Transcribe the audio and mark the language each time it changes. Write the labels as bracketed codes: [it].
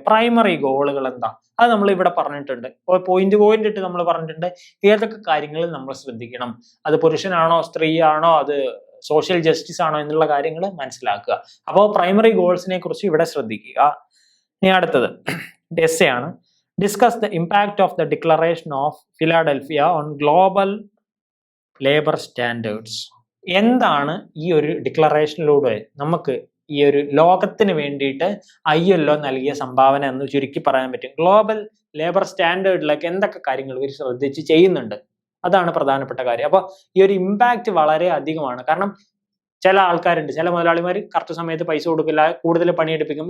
[ml] Primary ഗോളുകൾ എന്താ? അത് നമ്മൾ ഇവിടെ പറഞ്ഞിട്ടുണ്ട്. പോയിന്റ് ഇട്ട് നമ്മൾ പറഞ്ഞിട്ടുണ്ട് ഏതൊക്കെ കാര്യങ്ങളിൽ നമ്മൾ ശ്രദ്ധിക്കണം. അത് പുരുഷനാണോ സ്ത്രീയാണോ, അത് സോഷ്യൽ ജസ്റ്റിസ് ആണോ എന്നുള്ള കാര്യങ്ങൾ മനസ്സിലാക്കുക. അപ്പോൾ പ്രൈമറി ഗോൾസിനെ കുറിച്ച് ഇവിടെ ശ്രദ്ധിക്കുക. ഇനി അടുത്തത് എസ്സേ ആണ്. [en] Discuss the impact of the Declaration of Philadelphia on global labor standards. [ml] എന്താണ് ഈ ഒരു ഡിക്ലറേഷനിലൂടെ നമുക്ക് ഈ ഒരു ലോകത്തിന് വേണ്ടിയിട്ട് ILO നൽകിയ സംഭാവന എന്ന് ചുരുക്കി പറയാൻ പറ്റും? ഗ്ലോബൽ ലേബർ സ്റ്റാൻഡേർഡിലൊക്കെ എന്തൊക്കെ കാര്യങ്ങൾ ഇവർ ശ്രദ്ധിച്ച് ചെയ്യുന്നുണ്ട്, അതാണ് പ്രധാനപ്പെട്ട കാര്യം. അപ്പൊ ഈ ഒരു ഇമ്പാക്റ്റ് വളരെ അധികമാണ്. കാരണം ചില ആൾക്കാരുണ്ട്, ചില മുതലാളിമാർ കറക്റ്റ് സമയത്ത് പൈസ കൊടുക്കില്ല, കൂടുതൽ പണിയെടുപ്പിക്കും.